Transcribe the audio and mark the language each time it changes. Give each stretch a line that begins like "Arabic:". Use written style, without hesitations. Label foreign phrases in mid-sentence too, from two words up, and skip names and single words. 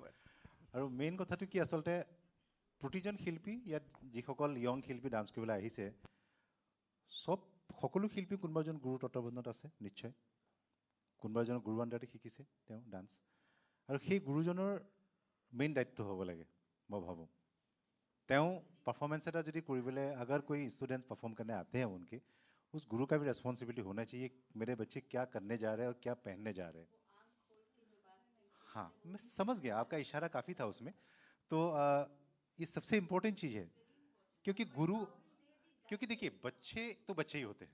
Assamese: আৰু মেইন কথাটো কি, আচলতে প্ৰতিজন শিল্পী ইয়াত যিসকল য়ং শিল্পী ডান্স কৰিবলৈ আহিছে, সকলো শিল্পী কোনোবা এজন গুৰুৰ তত্বাৱধানত আছে নিশ্চয়, কোনোবা এজনৰ গুৰু আণ্ডাৰতে শিকিছে তেওঁ ডান্স। আৰু সেই গুৰুজনৰ মেইন দায়িত্ব হ'ব লাগে মই ভাবোঁ। তেওঁ পাৰফৰ্মেঞ্চ এটা যদি কৰিবলৈ,
Hindi: अगर कोई स्टूडेंट परफॉर्म करने आते हैं उनके, उस गुरु का भी रिस्पॉन्सिबिलिटी होना चाहिए मेरे बच्चे क्या करने जा रहे हैं और क्या पहनने जा रहे हैं। हाँ, मैं समझ गया, आपका इशारा काफ़ी था उसमें। तो ये सबसे इम्पोर्टेंट चीज़ है, क्योंकि देखिए बच्चे तो बच्चे ही होते हैं।